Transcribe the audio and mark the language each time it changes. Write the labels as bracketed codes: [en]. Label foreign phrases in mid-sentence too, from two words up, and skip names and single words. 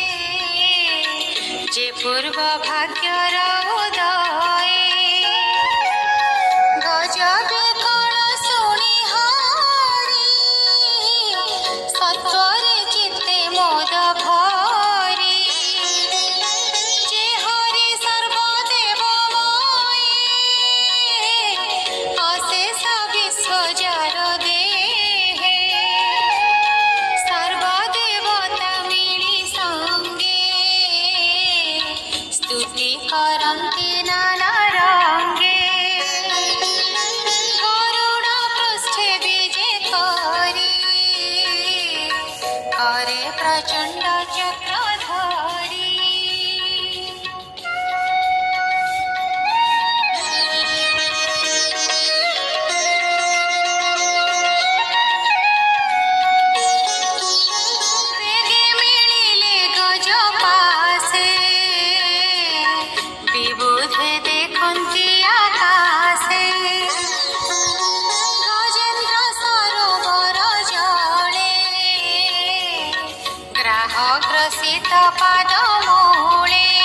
[or] ଯେ ପୂର୍ବ ଭାଗ୍ୟର ଉଦୟ ଗଜବେ କଣ ଶୁଣୀ ହରି ସତ୍ୱରେ ଚିତ୍ତେ ମୋଦ ଭରୀ ଯେ ହରି ସର୍ବଦେବମୟ ଅଶେଷ ବିଶ୍ୱଜର ଦେହେ ସର୍ବଦେବତା ମିଳି ସଙ୍ଗେ ସ୍ତୁତି କରନ୍ତି ନାନା ରଙ୍ଗେ ଗରୁଡ଼ ପୃଷ୍ଠେ ବିଜେ କରୀ କରେ ପ୍ରଚଣ୍ଡ ଚକ୍ରଧାରୀ ବେଗେ ମିଳିଲେ ଗଜ ପାସେ ବିବୁଧେ ଦେଖନ୍ତି ଆକାଶେ ଗଜେନ୍ଦ୍ର ସରୋବର ଜଳେ ଗ୍ରାହ ଗ୍ରସିତ ପାଦ ମୂଳେ